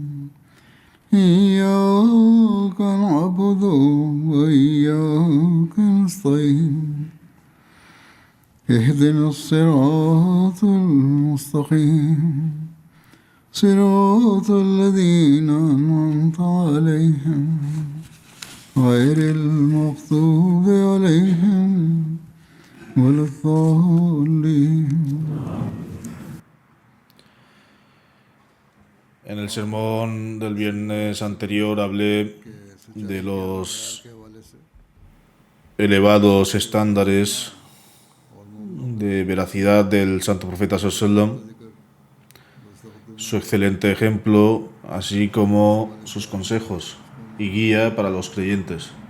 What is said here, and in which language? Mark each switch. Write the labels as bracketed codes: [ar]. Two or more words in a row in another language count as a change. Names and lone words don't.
[ar] إياك نعبد وإياك نستعين اهدنا الصراط المستقيم صراط الذين أنعمت عليهم غير المغضوب عليهم ولا الضالين. [es] En el sermón del viernes anterior hablé de los elevados estándares de veracidad del Santo Profeta Sallallahu, su excelente ejemplo, así como sus consejos y guía para los creyentes.